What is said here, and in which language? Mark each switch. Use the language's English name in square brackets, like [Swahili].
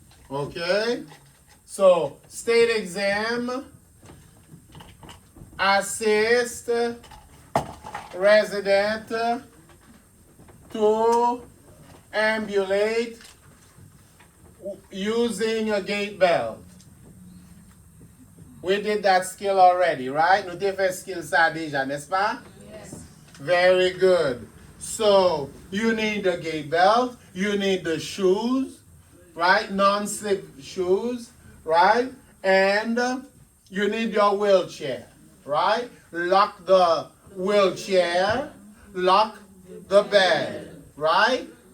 [English] Okay? So, state exam, assist resident to ambulate using a gait belt. We did that skill already, right? [Haitian Creole] Nou te fè skill sa deja, n'est-ce pas? [English] Yes. Very good. So, you need the gait belt, you need the shoes, right? Non-slip shoes, right? And you need your wheelchair, right? Lock the wheelchair, lock the bed, right?